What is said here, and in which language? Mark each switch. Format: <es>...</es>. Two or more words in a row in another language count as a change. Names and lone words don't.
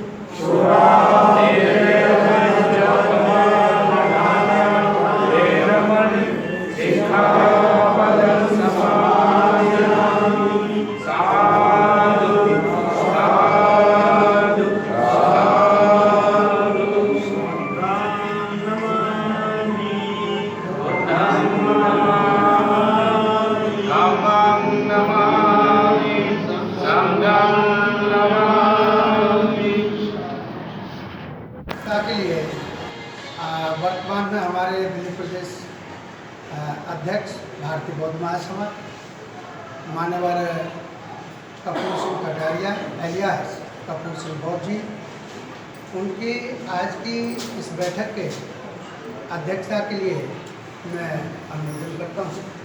<pi>वेरमणि सिक्खापदं समादयामि साधु साधु साधु नमामि बुद्धं नमामि धम्मं नमामि संघं नमामि।</pi> <hi>के लिए वर्तमान में हमारे दिल्ली प्रदेश अध्यक्ष भारतीय बौद्ध महासभा मान्यवर कपूर सिंह कटारिया एलियास कपूर सिंह बौद्ध जी, उनकी आज की इस बैठक के अध्यक्षता के लिए मैं अनुमोदन करता हूँ।</hi>